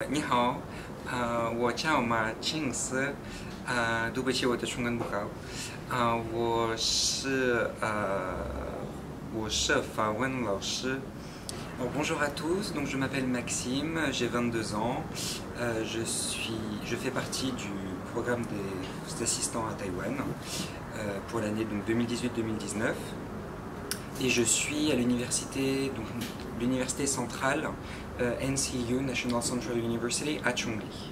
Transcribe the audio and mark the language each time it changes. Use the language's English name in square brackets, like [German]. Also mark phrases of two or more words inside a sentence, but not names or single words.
[Chinese] 你好，我叫马庆思，对不起，我的中文不好，我是法文老师。 [French] Bonjour à tous, donc je m'appelle Maxime, j'ai 22 ans, je fais partie du programme des assistants à Taïwan pour l'année 2018-2019 et je suis à l'université centrale NCU, National Central University à Chongli.